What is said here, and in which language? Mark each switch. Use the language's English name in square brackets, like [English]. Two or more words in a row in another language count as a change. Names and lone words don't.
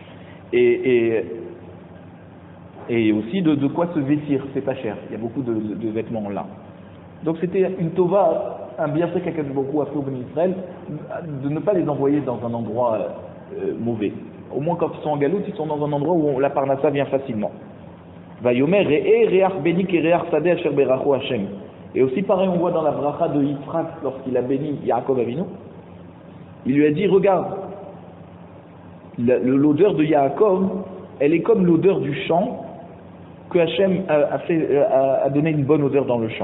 [French] Et aussi de quoi se vêtir, c'est pas cher. Il y a beaucoup de vêtements en lin. Donc c'était une tova, un bienfait qu' [Hebrew] הקדוש ברוך הוא [French] a fait au Bnei Israël, de ne pas les envoyer dans un endroit mauvais. Au moins quand ils sont en galoute, ils sont dans un endroit où la parnassa vient facilement. [Hebrew] ויאמר ראה ריח בני כ ריח שדה אשר ברכו השם. [French] Et aussi pareil, on voit dans la bracha de Yitzhak, lorsqu'il a béni Yaakov Avinu, il lui a dit, regarde, l'odeur de Yaakov, elle est comme l'odeur du champ que Hashem a donné une bonne odeur dans le champ.